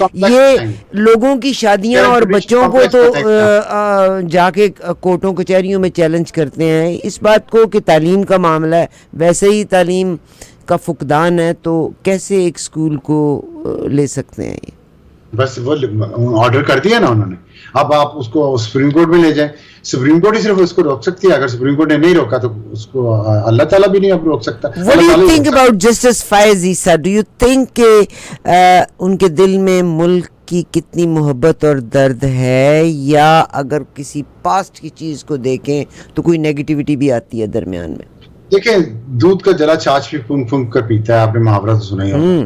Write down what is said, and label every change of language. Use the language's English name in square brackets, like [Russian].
[Hindi] ये लोगों की शादियां और बच्चों को तो जाके कोर्टों कचहरियों में चैलेंज करते हैं इस बात को कि तालीम का मामला है, वैसे ही तालीम का फुकदान है, तो कैसे एक स्कूल को ले सकते हैं ये? बस वो ऑर्डर कर दिया ना उन्होंने, अब आप उसको सुप्रीम कोर्ट में ले जाएं, सुप्रीम कोर्ट ही सिर्फ उसको रोक सकती है, अगर सुप्रीम कोर्ट ने नहीं रोका तो उसको अल्लाह ताला भी नहीं अब रोक सकता। [English] What do you think about Justice Faiz Issa? Do you think [Hindi] कि उनके दिल में मुल्क की कितनी मोहब्बत और दर्द है, या अगर किसी पास्ट की चीज़ को देखें तो कोई नेगेटिविटी भी आती है दरमियान में? देखें, दूध का जला छाछ भी फूंक फूंक कर पीता है, आपने मुहावरा तो सुना ही होगा।